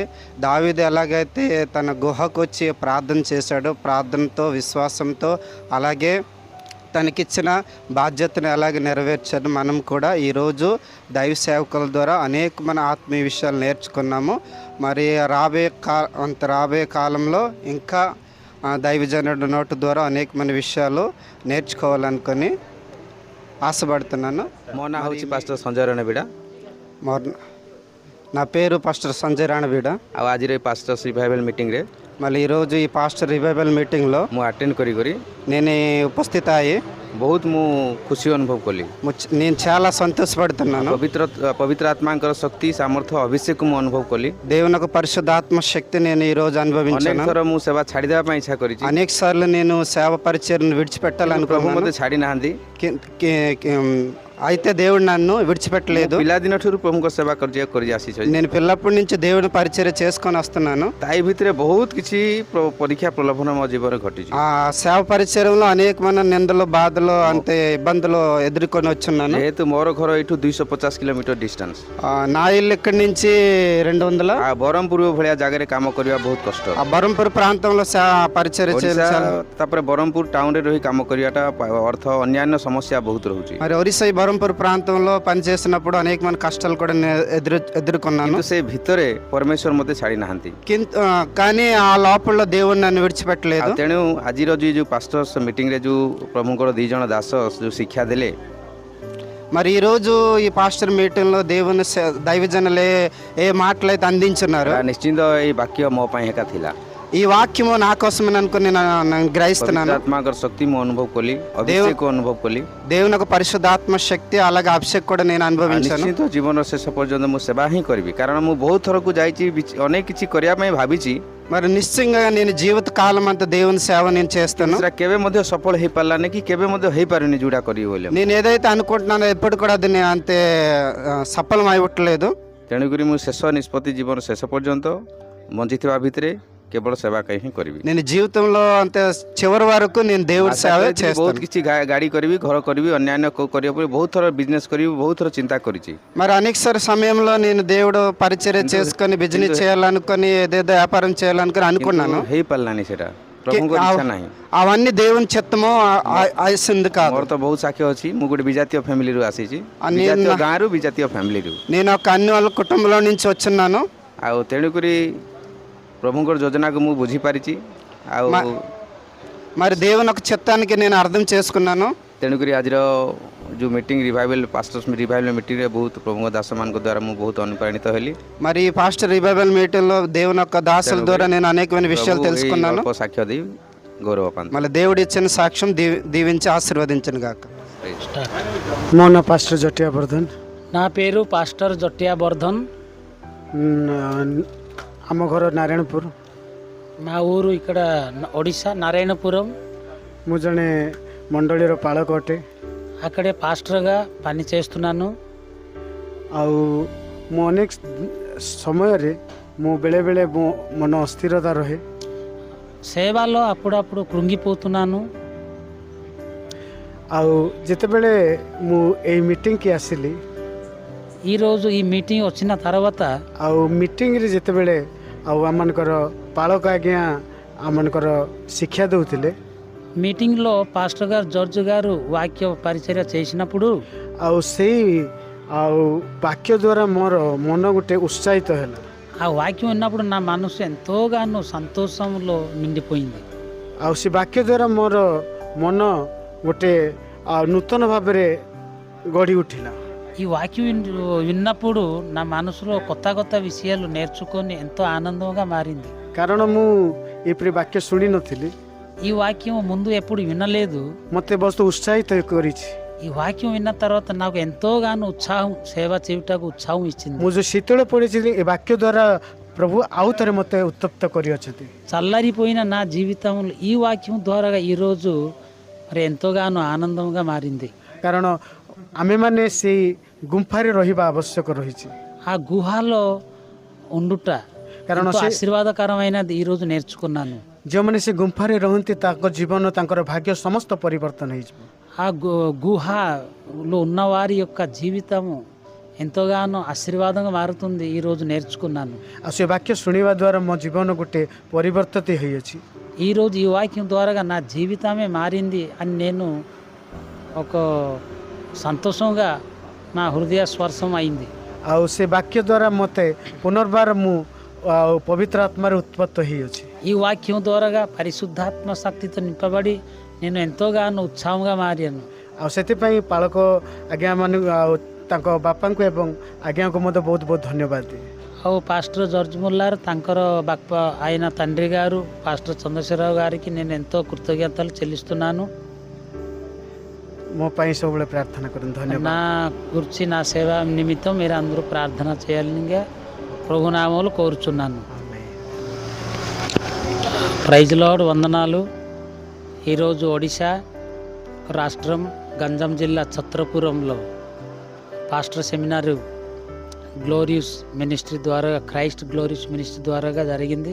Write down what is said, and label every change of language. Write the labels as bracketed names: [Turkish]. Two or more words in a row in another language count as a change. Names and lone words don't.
[Telugu] దావీదు ఎలాగైతే తన గుహకు వచ్చి ప్రార్థన చేశాడో, ప్రార్థనతో, విశ్వాసంతో, అలాగే తనకిచ్చిన బాధ్యతను ఎలాగ నెరవేర్చాడు, మనం కూడా ఈరోజు దైవ సేవకుల ద్వారా అనేకమైన ఆత్మీయ విషయాలు నేర్చుకున్నాము. మరి రాబోయే కాలంలో ఇంకా దైవజనుడి నోటు ద్వారా అనేకమైన విషయాలు నేర్చుకోవాలనుకొని ఆశపడుతున్నాను. [Odia] ମୋ ନାଁ ହେଉଛି ପାଷ୍ଟର ସଞ୍ଜୟ ରଣବିଡ଼ା। [Telugu] నా పేరు పాస్టర్ సంజయ్ రాణబీడ। [Odia] ଆଉ ଆଜିର ଏଇ [English] pastors revival [Odia] ମିଟିଂରେ [Telugu] మళ్ళీ ఈరోజు ఈ [English] pastor revival [Telugu] మీటింగ్లో [Odia] ମୁଁ ଆଟେଣ୍ଡ କରି [Telugu] నేను ఉపస్థిత అయ్యి [Odia] ବହୁତ ମୁଁ ଖୁସି ଅନୁଭବ କଲି। [Telugu] నేను చాలా సంతోషపడుతున్నాను. [Odia] ପବିତ୍ର ଆତ୍ମାଙ୍କର ଶକ୍ତି, ସାମର୍ଥ୍ୟ, ଅଭିଷେକ ମୁଁ ଅନୁଭବ କଲି। [Telugu] దేవుని యొక్క పరిశుద్ధాత్మ శక్తి నేను ఈ రోజు అనుభవించాను. [Odia] ଅନେକ ଥର ମୁଁ ସେବା ଛାଡ଼ିଦେବା ପାଇଁ ଇଚ୍ଛା କରିଛି। [Telugu] అనేక సార్లు నేను సేవ పరిచర్ను [Odia] ପ୍ରଭୁ [Telugu] విడిచిపెట్టాలనుకున్నాను. [Odia] ମୋତେ ଛାଡ଼ି ନାହାନ୍ତି। [Telugu] అయితే దేవుడు నన్ను విడిచిపెట్టలేదు. [Odia] ପିଲାଦିନ ଠାରୁ ପ୍ରଭୁଙ୍କ ସେବା କରି ଆସିଛନ୍ତି। [Telugu] నేను పిల్లప్పటి నుంచి దేవుని పరిచర్య చేసుకొని వస్తున్నాను. [Odia] ତାଇ ଭିତରେ ବହୁତ କିଛି ପରୀକ୍ଷା ପ୍ରଲୋଭନ ମୋ ଜୀବନରେ ଘଟିଛି। [Telugu] ఆ సేవ పరిచర్యలో అనేకమైన నిందలు, బాధలు, అంతే ఇబ్బందులు ఎదుర్కొని వచ్చున్నాను. [Odia] ଯେହେତు ମୋର ଘର ଏଇଠୁ 250 [English] kilometre distance, [Telugu] నా ఇల్లు ఇక్కడి నుంచి 200. [Odia] ଆଉ ବ୍ରହ୍ମପୁର ଭଳିଆ ଜାଗାରେ କାମ କରିବା ବହୁତ କଷ୍ଟ। [Telugu] ఆ బరంపుర ప్రాంతంలో పరిచర్య చేయాలి. [Odia] ତାପରେ ବ୍ରହ୍ମପୁର ଟାଉନରେ ରହି କାମ କରିବାଟା ଅର୍ଥ ଅନ୍ୟାନ୍ୟ ସମସ୍ୟା ବହୁତ ରହୁଛି। [Telugu] మరి ఒరిస్సా బరంపుర ప్రాంతంలో పనిచేసినప్పుడు అనేకమైన కష్టాలు కూడా ఎదుర్కొన్నాను. [Odia] ସେ ଭିତରେ ପରମେଶ୍ୱର ମୋତେ ଛାଡ଼ି ନାହାନ୍ତି। [Telugu] కానీ ఆ లోపల దేవుడు నన్ను విడిచిపెట్టలేదు. [Odia] ତେଣୁ ଆଜିର ଯେଉଁ [English] pastors meeting [Odia] ଯେଉଁ ପ୍ରଭୁଙ୍କର 2 ଜଣ ଦାସ ଯେଉଁ ଶିକ୍ଷା ଦେଲେ, [Telugu] మరి ఈరోజు ఈ [English] pastor meeting [Telugu] దేవుని దైవజనులే ఏ మాటలు అయితే అందించున్నారు, [Odia] ନିଶ୍ଚିନ୍ତ ଏଇ ବାକ୍ୟ ମୋ ପାଇଁ ଏକା ଥିଲା। [Telugu] ఈ వాక్యము నా కోసమని అనుకుని నేను గ్రహిస్తున్నాను. [Odia] ఆత్మాଙ୍କର ଶକ୍ତି ମୁଁ ଅନୁଭବ କଲି, ଅଭିଷେକ ଅନୁଭବ କଲି। [Telugu] దేవుని యొక్క పరిశుద్ధాత్మ శక్తి, అలాగే అభిషేక్ కూడా నేను అనుభవించాను. [Odia] ନିଶ୍ଚିନ୍ତ ଜୀବନର ଶେଷ ପର୍ଯ୍ୟନ୍ତ ମୁଁ ସେବା ହିଁ କରିବି, କାରଣ ମୁଁ ବହୁତ ଥରକୁ ଯାଇଛି, ଅନେକ କିଛି କରିବା ପାଇଁ ଭାବିଛି। [Telugu] మరి నిశ్చయంగా నేను జీవిత కాలం అంతా దేవుని సేవ నేను చేస్తాను. [Odia] ସେଟା କେବେ ମଧ୍ୟ ସଫଳ ହେଇପାରିଲାନି କି କେବେ ମଧ୍ୟ ହେଇପାରୁନି ଯୋଉଟା କରିବି ବୋଲି। [Telugu] నేను ఏదైతే అనుకుంటున్నానో ఎప్పుడు కూడా అది అంతే సఫలం అవ్వట్లేదు. [Odia] ତେଣୁକରି ମୁଁ ଶେଷ ନିଷ୍ପତ୍ତି, ଜୀବନ ଶେଷ ପର୍ଯ୍ୟନ୍ତ ବଞ୍ଚିଥିବା ଭିତରେ କେବଳ ସେବା ହିଁ କରିବି। [Telugu] నేను జీవితంలో అంతే చివరి వరకు నేను దేవుడి సేవ చేస్తాను. [Odia] ବହୁତ କିଛି ଗାଡ଼ି କରିବି, ଘର କରିବି, ଅନ୍ୟାନ୍ୟ କରିବା ପରେ ବହୁତ ଥର ବିଜନେସ୍ କରିବି, ବହୁତ ଥର ଚିନ୍ତା କରିଛି। [Telugu] మరి అనేక సమయంలో నేను దేవుడు పరిచర్య చేసుకొని బిజినెస్ చేయాలనుకొని, ఏదేదో వ్యాపారం చేయాలనుకొని అనుకున్నాను. [Odia] ହେଇପାରିଲାନି ସେଟା, ପ୍ରଭୁଙ୍କ ଇଚ୍ଛା ନାହିଁ। [Telugu] అవన్నీ దేవుని చిత్తము ఆశింది కాదు. [Odia] ମୋର ତ ବହୁତ ସାକ୍ଷ୍ୟ ଅଛି। ମୁଁ ଗୋଟେ ବିଜାତୀୟ ଫ୍ୟାମିଲିରୁ ଆସିଛି, ବିଜାତୀୟ ଗାଁରୁ, ବିଜାତୀୟ ଫ୍ୟାମିଲିରୁ। [Telugu] నేను ఒక అన్ని వాళ్ళ కుటుంబంలో నుంచి వచ్చున్నాను. [Odia] ଆଉ ତେଣୁକରି ପ୍ରଭୁଙ୍କର ଯୋଜନାକୁ ମୁଁ ବୁଝିପାରିଛି। ଆଉ [Telugu] మరి దేవుని ఒక చిత్తానికి నేను అర్థం చేసుకున్నాను. [Odia] ତେଣୁକରି ଆଜିର ଯେଉଁ [English] meeting revival pastors revival meeting [Odia] ବହୁତ ପ୍ରମୁଖ ଦାସମାନଙ୍କ ଦ୍ୱାରା ମୁଁ ବହୁତ ଅନୁପ୍ରାଣିତ ହେଲି। [Telugu] మరి ఈ [English] pastor revival meeting [Telugu] దేవుని యొక్క దాసుల ద్వారా నేను అనేకమైన విషయాలు తెలుసుకున్నాను. [Odia] ଅଳ୍ପ ସାକ୍ଷ୍ୟ ଦେଇ ଗୌରବ ପାଆନ୍ତି। [Telugu] మళ్ళీ దేవుడు ఇచ్చిన సాక్ష్యం దీవించి ఆశీర్వదించను గాక. [Odia] ମୋ ନାଁ ପାଷ୍ଟର ଜଟିଆ ବର୍ଦ୍ଧନ। [Telugu] నా పేరు పాస్టర్ జొట్టియా బర్ధన్. [Odia] ଆମ ଘର ନାରାୟଣପୁର। [Telugu] మా ఊరు ఇక్కడ ఒడిశా నారాయణపురం. [Odia] ମୁଁ ଜଣେ ମଣ୍ଡଳୀର ପାଳକ ଅଟେ। [Telugu] అక్కడే పాస్టర్గా పని చేస్తున్నాను. [Odia] ଆଉ ମୁଁ ଅନେକ ସମୟରେ ମୁଁ ବେଳେବେଳେ ମୋ ମନ ଅସ୍ଥିରତା ରହେ। [Telugu] సేవలో అప్పుడప్పుడు కృంగిపోతున్నాను. [Odia] ଆଉ ଯେତେବେଳେ ମୁଁ ଏଇ ମିଟିଂକି ଆସିଲି, [Telugu] ఈరోజు ఈ మీటింగ్ వచ్చిన తర్వాత [Odia] ଆଉ ମିଟିଂରେ ଯେତେବେଳେ ଆଉ ଆମମାନଙ୍କର ପାଳକ ଆଜ୍ଞା ଆମମାନଙ୍କର ଶିକ୍ଷା ଦେଉଥିଲେ, [Telugu] మీటింగ్లో పాస్టర్ గారు జడ్జి గారు వాక్య పరిచర్య చేసినప్పుడు [Odia] ଆଉ ସେଇ ଆଉ ବାକ୍ୟ ଦ୍ୱାରା ମୋର ମନ ଗୋଟେ ଉତ୍ସାହିତ ହେଲା। [Telugu] ఆ వాక్యం విన్నప్పుడు నా మనసు ఎంతోగానో సంతోషంలో నిండిపోయింది. [Odia] ଆଉ ସେ ବାକ୍ୟ ଦ୍ୱାରା ମୋର ମନ ଗୋଟେ ନୂତନ ଭାବରେ ଗଢ଼ି ଉଠିଲା। [Telugu] ఈ వాక్యం విన్నప్పుడు నా మనసులో కొత్త కొత్త విషయాలు నేర్చుకొని ఎంతో ఆనందంగా మారింది. [Odia] କାରଣ ମୁଁ ଏପରି ବାକ୍ୟ ଶୁଣିନଥିଲି, [Telugu] ఈ వాక్యం ముందు ఎప్పుడు వినలేదు. [Odia] ମୋତେ ବହୁତ ଉତ୍ସାହିତ କରିଛି। [Telugu] ఈ వాక్యం విన్న తర్వాత నాకు ఎంతోగానో ఉత్సాహం, సేవ చేయుటకు ఉత్సాహం ఇచ్చింది. [Odia] ମୁଁ ଯେଉଁ ଶୀତଳ ପଡ଼ିଥିଲି ଏ ବାକ୍ୟ ଦ୍ୱାରା ପ୍ରଭୁ ଆଉ ଥରେ ମୋତେ ଉତ୍ତପ୍ତ କରିଅଛନ୍ତି। [Telugu] చల్లారిపోయిన నా జీవితంలో ఈ వాక్యం ద్వారా ఈరోజు మరి ఎంతోగానో ఆనందంగా మారింది. [Odia] କାରଣ ଆମେମାନେ ସେଇ ଗୁମ୍ଫାରେ ରହିବା ଆବଶ୍ୟକ ରହିଛି। [Telugu] ఆ గుహలో ఉండుట [Odia] କାରଣ [Telugu] ఎంతో [Odia] ସେ [Telugu] ఆశీర్వాదకరమైనది ఈరోజు నేర్చుకున్నాను. [Odia] ଯେଉଁମାନେ ସେ గుంఫାରେ ରହନ୍ତି ତାଙ୍କ ଜୀବନ ତାଙ୍କର ଭାଗ୍ୟ ସମସ୍ତ ପରିବର୍ତ୍ତନ ହେଇଯିବ। [Telugu] ఆ గుహలో ఉన్నవారి యొక్క జీవితము ఎంతోగానో ఆశీర్వాదంగా మారుతుంది ఈరోజు నేర్చుకున్నాను. [Odia] ଆଉ ସେ ବାକ୍ୟ ଶୁଣିବା ଦ୍ୱାରା ମୋ ଜୀବନ ଗୋଟେ ପରିବର୍ତ୍ତିତ ହେଇଅଛି। [Telugu] ఈరోజు ఈ వాక్యం ద్వారా నా జీవితమే మారింది అని నేను ఒక సంతోషంగా నా హృదయ స్పర్శం అయింది. [Odia] ଆଉ ସେ ବାକ୍ୟ ଦ୍ୱାରା ମୋତେ ପୁନର୍ବାର ମୁଁ ପବିତ୍ର ଆତ୍ମାରେ ଉତ୍ପତ୍ତ ହେଇଅଛି। [Telugu] ఈ వాక్యం ద్వారా పరిశుద్ధాత్మ శక్తితో నింపబడి నేను ఎంతోగానో ఉత్సాహంగా మారాను. [Odia] ଆଉ ସେଥିପାଇଁ ପାଳକ ଆଜ୍ଞାମାନଙ୍କୁ ଆଉ ତାଙ୍କ ବାପାଙ୍କୁ ଏବଂ ଆଜ୍ଞାଙ୍କୁ ମଧ୍ୟ ବହୁତ ବହୁତ ଧନ୍ୟବାଦ ଦିଏ। [Telugu] ଆଉ పాస్టర్ జర్జ్ ముల్లార్ [Odia] ତାଙ୍କର ବାପା [Telugu] ఆయన తండ్రి గారు పాస్టర్ చంద్రశేఖరరావు గారికి నేను ఎంతో కృతజ్ఞతలు చెల్లిస్తున్నాను. [Odia] ମୋ ପାଇଁ ସବୁବେଳେ ପ୍ରାର୍ଥନା କରନ୍ତୁ। ଧନ୍ୟବାଦ। [Telugu] నా గురించి నా సేవ నిమిత్తం మీరు అందరూ ప్రార్థన చేయాలిగా ప్రభునామములు కోరుచున్నాను. [English] praise Lord, [Telugu] వందనాలు. ఈరోజు ఒడిశా రాష్ట్రం గంజాం జిల్లా ఛత్రపురంలో [English] pastor seminar [Telugu] గ్లోరియస్ మినిస్ట్రీ ద్వారా, క్రైస్ట్ గ్లోరియస్ మినిస్ట్రీ ద్వారా జరిగింది.